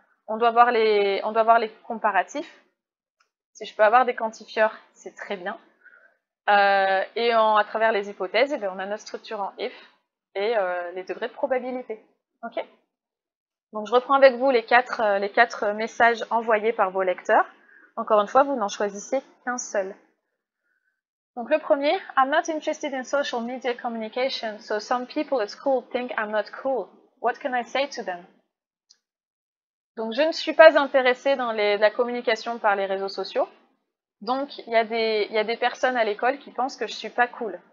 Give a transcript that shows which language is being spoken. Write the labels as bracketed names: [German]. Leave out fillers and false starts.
[French] On doit voir les comparatifs. Si je peux avoir des quantifieurs, c'est très bien. Et à travers les hypothèses, on a notre structure en if et les degrés de probabilité. Ok? Donc je reprends avec vous les quatre messages envoyés par vos lecteurs. Encore une fois, vous n'en choisissez qu'un seul. [English] Donc le premier, I'm not interested in social media communication, so some people at school think I'm not cool. What can I say to them? [French] Donc je ne suis pas intéressée dans la communication par les réseaux sociaux. Donc il y a des personnes à l'école qui pensent que je suis pas cool.